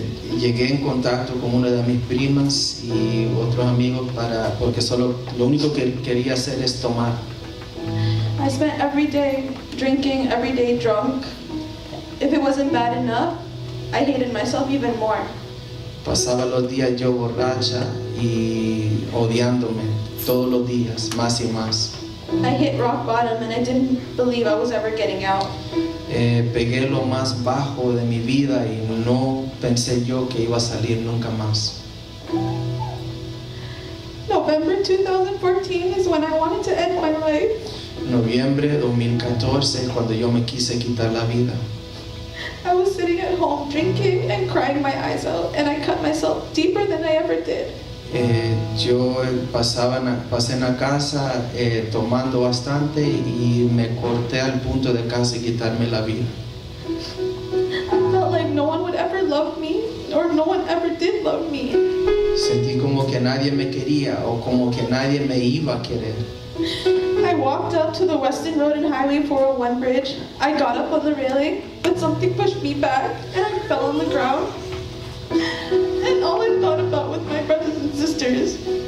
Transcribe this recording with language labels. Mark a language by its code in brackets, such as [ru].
[es] Llegué en contacto con una de mis primas y otros amigos porque solo lo único que quería hacer es tomar. [en] I spent every day drinking, every day drunk. If it wasn't bad enough, I hated myself even more. [es] Pasaba los días yo borracha y odiándome todos los días, más y más. [en] I hit rock bottom and I didn't believe I was ever getting out. [es] Pegué lo más bajo de mi vida y no pensé yo que iba a salir nunca más. [en] November 2014 is when I wanted to end my life. [es] Noviembre 2014, cuando yo me quise quitar la vida. [en] I was sitting at home drinking and crying my eyes out, and I cut myself deeper than I ever did. [es] Yo pasé en la casa tomando bastante y me corté al punto de casi quitarme la vida. [en] I felt like no one would ever love me, or no one ever did love me. [es] Sentí como que nadie me quería o como que nadie me iba a querer. [en] I walked up to the Weston Road and Highway 401 bridge. I got up on the railing, but something pushed me back, and I fell on the ground. And all I thought about was my brothers and sisters.